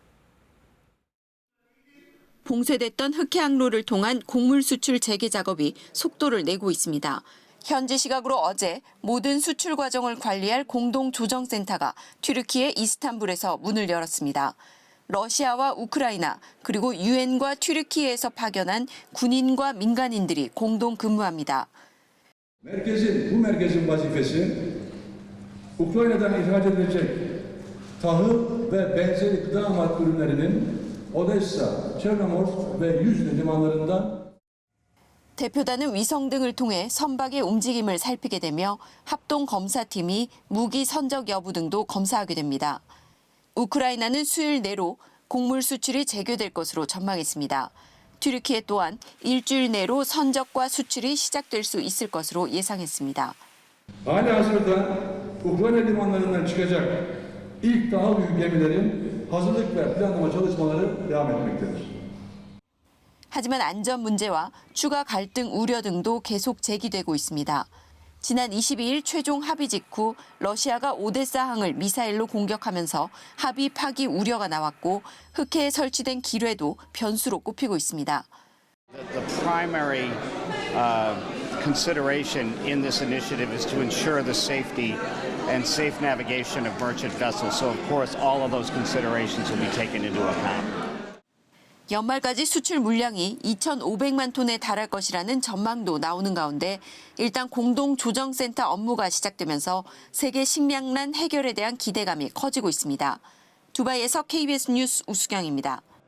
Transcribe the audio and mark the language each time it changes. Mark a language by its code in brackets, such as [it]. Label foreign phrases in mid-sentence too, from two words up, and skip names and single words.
[ko] 봉쇄됐던 흑해항로를 통한 곡물 수출 재개 작업이 속도를 내고 있습니다. 현지 시각으로 어제 모든 수출 과정을 관리할 공동조정센터가 튀르키예 이스탄불에서 문을 열었습니다. 러시아와 우크라이나 그리고 유엔과 튀르키예에서 파견한 군인과 민간인들이 공동 근무합니다. [tr] Bu merkezin vazifesi Ukrayna'dan ihraç edilecek tahıl ve benzeri gıda madde ürünlerinin Odessa, Çernomorsk ve Yüzne limanlarından [ko] 대표단은 위성 등을 통해 선박의 움직임을 살피게 되며 합동 검사팀이 무기 선적 여부 등도 검사하게 됩니다. 우크라이나는 수요일 내로 곡물 수출이 재개될 것으로 전망했습니다. 튀르키예 또한 일주일 내로 선적과 수출이 시작될 수 있을 것으로 예상했습니다. [tr] Halihazırda Ukrayna limanlarından çıkacak ilk tahıl yükü gemilerin hazırlık ve planlama çalışmaları devam etmektedir. [ko] 하지만 안전 문제와 추가 갈등 우려 등도 계속 제기되고 있습니다. 지난 22일 최종 합의 직후 러시아가 오데사항을 미사일로 공격하면서 합의 파기 우려가 나왔고 흑해에 설치된 기뢰도 변수로 꼽히고 있습니다. [en] The primary consideration in this initiative is to ensure the safety and safe navigation of merchant vessels. So of course all of those considerations will be taken into account. [ko] 연말까지 수출 물량이 2,500만 톤에 달할 것이라는 전망도 나오는 가운데 일단 공동조정센터 업무가 시작되면서 세계 식량난 해결에 대한 기대감이 커지고 있습니다. 두바이에서 KBS 뉴스 우수경입니다.